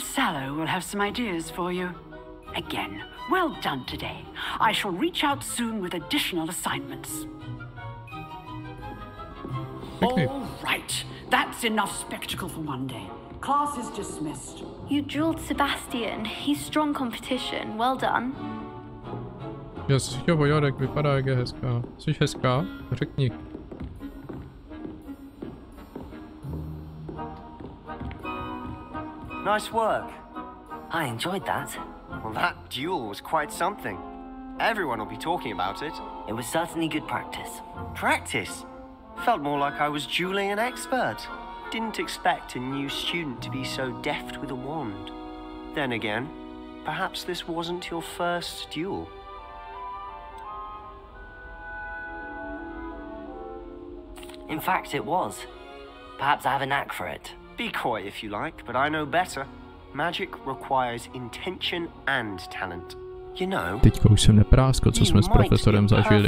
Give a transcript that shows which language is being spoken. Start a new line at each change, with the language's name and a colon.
English: Sallow will have some ideas for you. Again, well done today. I shall reach out soon with additional assignments. All right, that's enough spectacle for one day. Class is dismissed. You drilled Sebastian. He's strong competition. Well done.
Czech: Jo, Jorek, vypadá jak je hezká. Jsi hezká? Řekni.
English: Nice work. I enjoyed that. Well, that duel was quite something. Everyone will be talking about it. It was certainly good practice. Practice? Felt more like I was dueling an expert. Didn't expect a new student to be so deft with a wand. Then again, perhaps this wasn't your first duel. In fact, it was. Perhaps I have a knack for it. Be coy if you like, but I know better. Magic requires intention and talent. You know,
Czech: teďka už jsem nepráskl, co jsme s profesorem zažili.